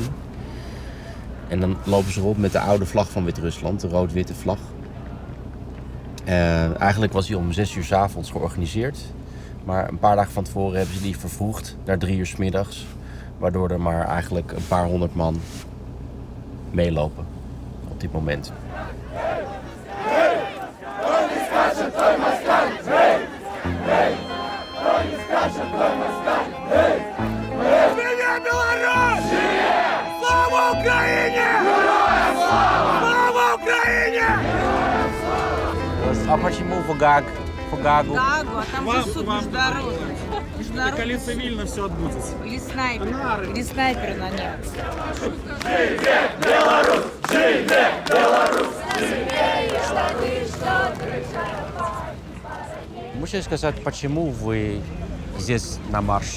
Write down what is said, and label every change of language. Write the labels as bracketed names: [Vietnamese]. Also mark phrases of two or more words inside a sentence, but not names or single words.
[Dutch] En dan lopen ze rond met de oude vlag van Wit-Rusland, de rood-witte vlag. Eigenlijk was die om 6 uur 's avonds georganiseerd. Maar een paar dagen van tevoren hebben ze die vervroegd naar 3 uur 's middags. Waardoor er maar eigenlijk een paar honderd man meelopen op dit moment. [Ukrainian] Слава Україні! Слава Україні! [Russian] А почему в Гаагу? Гаагу, а там же суд международный. Коли цивильно все отбудется. Или снайперы на них. [Belarusian] Беларусь! Живе Беларусь! [Russian] Можете сказать, почему вы здесь на марш?